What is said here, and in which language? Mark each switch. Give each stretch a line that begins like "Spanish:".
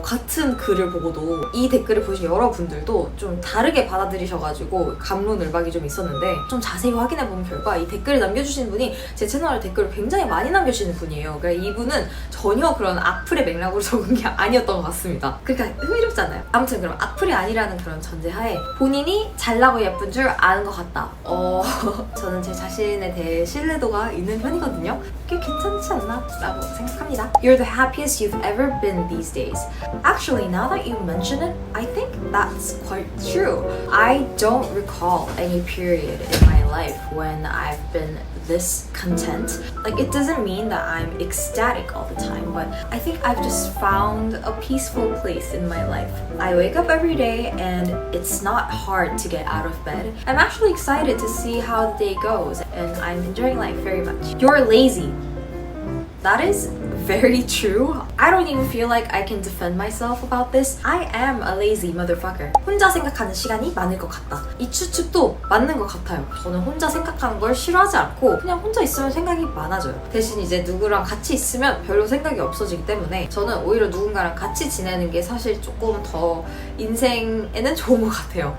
Korean: 같은 글을 보고도. 이 댓글을 보신 여러분들도 좀 다르게 받아들이셔가지고 감론을박이 좀 있었는데, 좀 자세히 확인해보면 결과 이 댓글을 남겨주신 분이 제 채널에 댓글을 굉장히 많이 남겨주시는 분이에요. 그러니까 이분은 전혀 그런 악플의 맥락으로 적은 게 아니었던 것 같습니다. 그러니까 흥미롭잖아요. 아무튼 그럼 악플이 아니라는 그런 전제하에 본인이 잘나고 예쁜 줄 아는 것 같다. 저는 제 자신에 대해 신뢰도가 있는 편이거든요. 꽤 괜찮지 않나? 라고 생각합니다.
English: You're the happiest you've ever been these days. Actually, now that you mention it, I think that's quite true. I don't recall any period in my life when I've been this content. Like, it doesn't mean that I'm ecstatic all the time, but I think I've just found a peaceful place in my life. I wake up every day and it's not hard to get out of bed. I'm actually excited to see how the day goes, and I'm enjoying life very much. You're lazy. That is very true. I don't even feel like I can defend myself about this. I am a lazy motherfucker.
Korean: 혼자 생각하는 시간이 많을 것 같다. 이 추측도 맞는 것 같아요. 저는 혼자 생각하는 걸 싫어하지 않고 그냥 혼자 있으면 생각이 많아져요. 대신 이제 누구랑 같이 있으면 별로 생각이 없어지기 때문에 저는 오히려 누군가랑 같이 지내는 게 사실 조금 더 인생에는 좋은 것 같아요.